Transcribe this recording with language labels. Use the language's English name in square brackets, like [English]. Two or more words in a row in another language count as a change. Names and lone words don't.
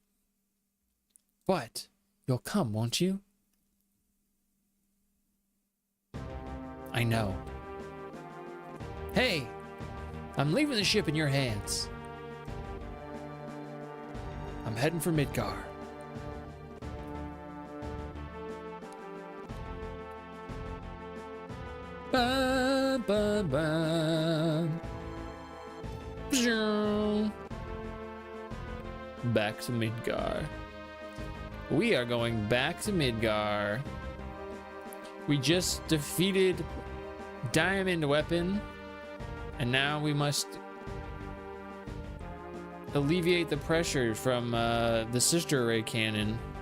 [English] What? You'll come, won't you? I know. Hey! I'm leaving the ship in your hands. I'm heading for Midgar. Ba, ba, ba. Back to Midgar. We are going back to Midgar. We just defeated Diamond Weapon, and now we must alleviate the pressure from the sister ray cannon.